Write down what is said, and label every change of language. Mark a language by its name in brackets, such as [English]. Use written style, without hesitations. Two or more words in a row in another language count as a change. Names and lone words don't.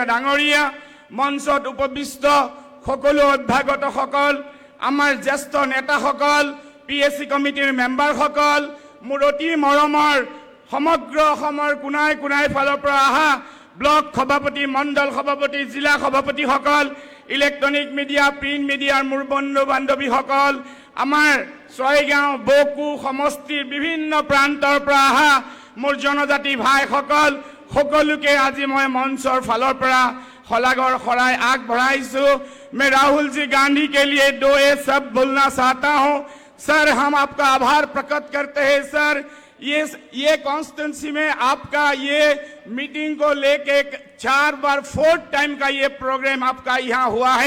[Assamese] ডাঙৰীয়া, মঞ্চত উপবিষ্ট সকলো অভ্যাগতসকল, আমাৰ জ্যেষ্ঠ নেতাসকল, PSC কমিটিৰ মেম্বাৰসকল, মোৰ অতি মৰমৰ সমগ্ৰ অসমৰ কোনাই কোনাই ফালৰ পৰা অহা ব্লক সভাপতি, মণ্ডল সভাপতি, জিলা সভাপতিসকল, [English] electronic media, print media [Assamese] মোৰ বন্ধু বান্ধৱীসকল, আমাৰ ছয়গাঁও বকু সমষ্টিৰ বিভিন্ন প্ৰান্তৰ পৰা অহা মোৰ জনজাতি ভাইসকল, সকলোকে আজি মই মঞ্চৰ ফালৰ পৰা শলাগৰ শৰাই আগবঢ়াইছো। [Hindi] मैं राहुल जी गांधी के लिए दो ये सब बोलना चाहता हूं। सर, हम आपका आभार प्रकट करते हैं। सर, ये कॉन्स्टिट्यूंसी में आपका ये मीटिंग को लेके 4 बार 4th टाइम का ये प्रोग्राम आपका यहाँ हुआ है।